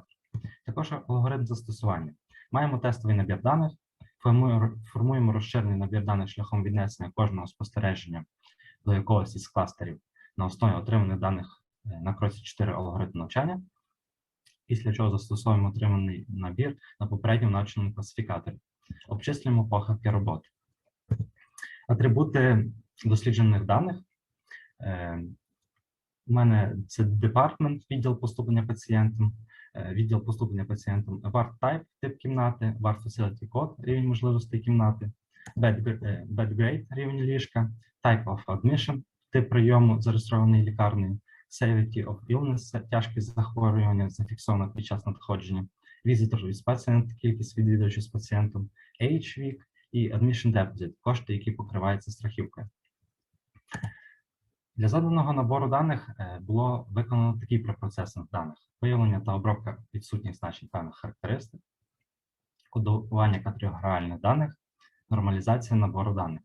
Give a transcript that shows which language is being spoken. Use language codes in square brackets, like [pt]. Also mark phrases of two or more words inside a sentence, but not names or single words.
[uk] Також алгоритм застосування. Маємо тестовий набір даних, формуємо розширений набір даних шляхом віднесення кожного спостереження до якогось із кластерів на основі отриманих даних на кроці 4 алгоритму навчання, після чого застосовуємо отриманий набір на попередньо навченому класифікаторі. Обчислюємо похибки роботи. Атрибути досліджених даних. У мене це департмент, відділ поступлення пацієнтам, відділ поступлення пацієнтам, [en] ward type, [uk] тип кімнати, [en] ward facility code, [uk] рівень можливостей кімнати, [en] bed grade, [uk] рівень ліжка, [en] type of admission, [uk] тип прийому зареєстрований лікарнею, [en] severity of illness, [uk] тяжкість захворювання зафіксовано під час надходження, [en] visitor with patient, [uk] кількість відвідувачів з пацієнтом, age, вік і [en] admission deposit, [uk] кошти, які покриваються страхівкою. Для заданого набору даних було виконано такий препроцесинг даних: виявлення та обробка відсутніх значень певних характеристик, кодування категоріальних даних, нормалізація набору даних.